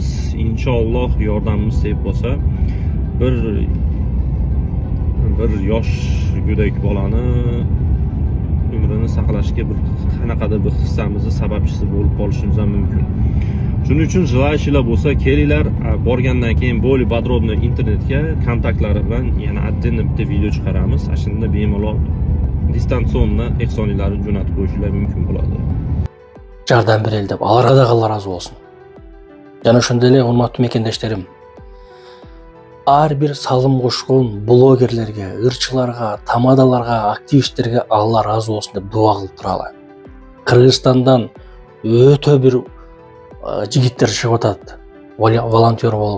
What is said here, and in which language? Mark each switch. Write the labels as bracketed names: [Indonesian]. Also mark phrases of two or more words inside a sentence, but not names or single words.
[Uzbek] Inshaalloh yordamimiz tegib qolsa, bir yosh go'dak bolani umrini saqlashga bir qanaqadir bir hissamizni sababchisi bo'lib qolishimiz ham mumkin. Shuning uchun желающиlar bo'lsa kelinglar, borgandan keyin bo'li podrobno internetga kontaktlari bilan yana отдельно bitta video chiqaramiz. Shunda bemalol distansionni ehsonlarni jo'natib qo'yishlar mumkin bo'ladi. [Kyrgyz] Жардам берели деп, аларга да Алла разы болсун. Жана ошондой эле урматтуу мекендештерим, ар бир салым кошкон блогерлерге, ырчыларга, тамадаларга, активисттерге Алла разы болсун деп дуа кылып туралы. Кыргызстандан өтө бир жигиттер чыгып атат, волонтер болуп.